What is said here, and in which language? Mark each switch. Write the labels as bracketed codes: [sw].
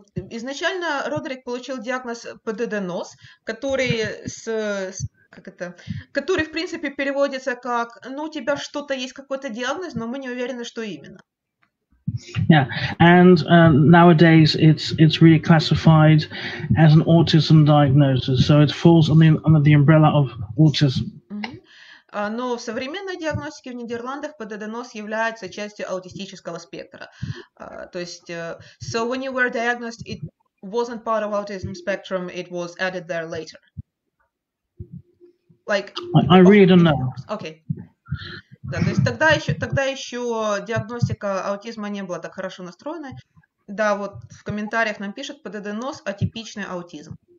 [ru] Изначально Родрик получил диагноз ПДД-НОС, который в принципе переводится как, у тебя что-то есть, какой-то диагноз, но мы не уверены, что именно. [en] Yeah, and nowadays it's really classified as an autism diagnosis, so it falls under the umbrella of autism. [ru] Но в современной диагностике в Нидерландах ПДД-НОС является частью аутистического спектра. То есть, [en] so when you were diagnosed, it wasn't part of autism spectrum, it was added there later. Like, I really don't know. Okay. [ru] Да, то есть тогда еще диагностика аутизма не была так хорошо настроена. Да, вот в комментариях нам пишут ПДД-НОС атипичный аутизм.